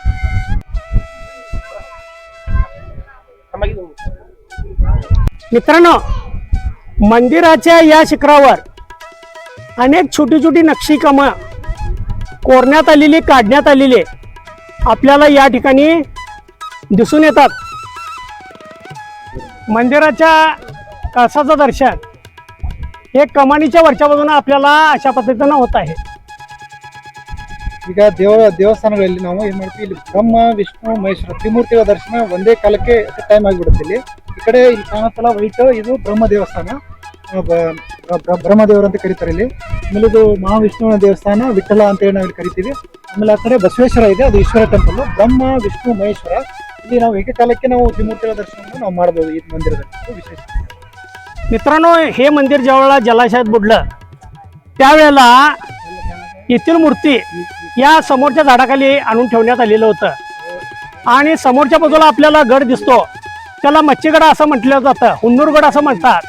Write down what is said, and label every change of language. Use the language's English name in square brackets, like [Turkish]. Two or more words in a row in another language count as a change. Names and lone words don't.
[Marathi] मित्रांनो, मंदिराच्या या शिखरावर अनेक छोटी छोटी नक्षीकामं कोरण्यात आलेली, काढण्यात आलेली आपल्याला या ठिकाणी दिसून येतात. मंदिराच्या कळसाचं दर्शन हे कमानीच्या वरच्या बाजूने आपल्याला अशा पद्धतीनं होत आहे. [Kannada] ಈಗ ದೇವಸ್ಥಾನಗಳಲ್ಲಿ ನಾವು ಏನ್ ಮಾಡ್ತೀವಿ, ಇಲ್ಲಿ ಬ್ರಹ್ಮ ವಿಷ್ಣು ಮಹೇಶ್ವರ ತ್ರಿಮೂರ್ತಿಗಳ ದರ್ಶನ ಒಂದೇ ಕಾಲಕ್ಕೆ ಟೈಮ್ ಆಗಿಬಿಡುತ್ತೆ. ಈ ಕಡೆ ಇಲ್ಲಿ ಕಾಣುತ್ತಲ್ಲ ವೈಟ್, ಇದು ಬ್ರಹ್ಮ ದೇವಸ್ಥಾನ, ಬ್ರಹ್ಮದೇವರು ಅಂತ ಕರೀತಾರೆ ಇಲ್ಲಿ. ಆಮೇಲೆ ಇದು ಮಹಾವಿಷ್ಣುವಿನ ದೇವಸ್ಥಾನ, ವಿಠಲ ಅಂತ ಹೇಳಿ ನಾವು ಇಲ್ಲಿ ಕರಿತೀವಿ. ಆಮೇಲೆ ಆ ಕಡೆ ಬಸವೇಶ್ವರ ಇದೆ, ಅದು ಈಶ್ವರ ಟೆಂಪಲ್. ಬ್ರಹ್ಮ ವಿಷ್ಣು ಮಹೇಶ್ವರ ಇಲ್ಲಿ ನಾವು ಏಕಕಾಲಕ್ಕೆ ನಾವು ತ್ರಿಮೂರ್ತಿಗಳ ದರ್ಶನವನ್ನು ನಾವು ಮಾಡಬಹುದು ಈ ಮಂದಿರದಲ್ಲಿ. ವಿಶೇಷ. [Marathi] मित्रांनो, हे मंदिर ज्यावेळेला जलाशयात बुडलं त्यावेळेला येथील मूर्ती या समोरच्या झाडाखाली आणून ठेवण्यात आलेलं होतं आणि समोरच्या बाजूला आपल्याला गड दिसतो, त्याला मच्छीगड असं म्हटलं जातं, हुन्नूरगड असं म्हणतात.